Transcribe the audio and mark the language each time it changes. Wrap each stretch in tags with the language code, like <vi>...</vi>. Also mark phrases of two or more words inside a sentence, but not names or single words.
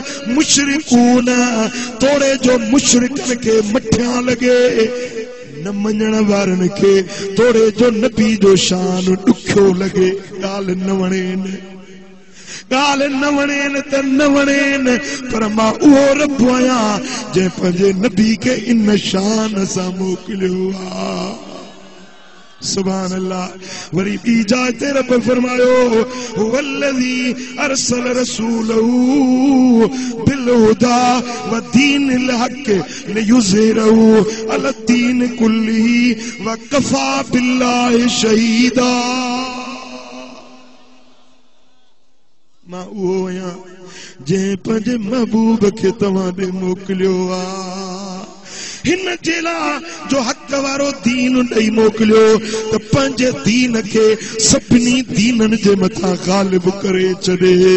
<sd>मुशरिकून तोड़े जो मुशरिकनि खे मठियां लॻे न मञण वारनि खे तोड़े जो नबी जो शान ॾुखियो लॻे ॻाल्हि न वणेनि ॻाल्हि न वणेनि त न वणेनि पर मां उहो रब आहियां जंहिं पंहिंजे नबी खे इन शान सां मोकिलियो आहे</sd> <ar>سبحان الله.</ar> <sd>वरी ॿी जाइ ते रब फरमायो</sd> <ar>والذي أرسل رسوله بالهدى ودين الحق ليظهره على الدين كله وكفى بالله شهيدا.</ar> <sd>मां उहो आहियां जंहिं पंहिंजे महबूब खे तव्हां ॾे मोकिलियो आहे हिन जेला जो हक़ वारो दीन ॾेई मोकिलियो त पंहिंजे दीन खे सभिनी दीननि जे मथां ग़ालिब करे छॾे।</sd>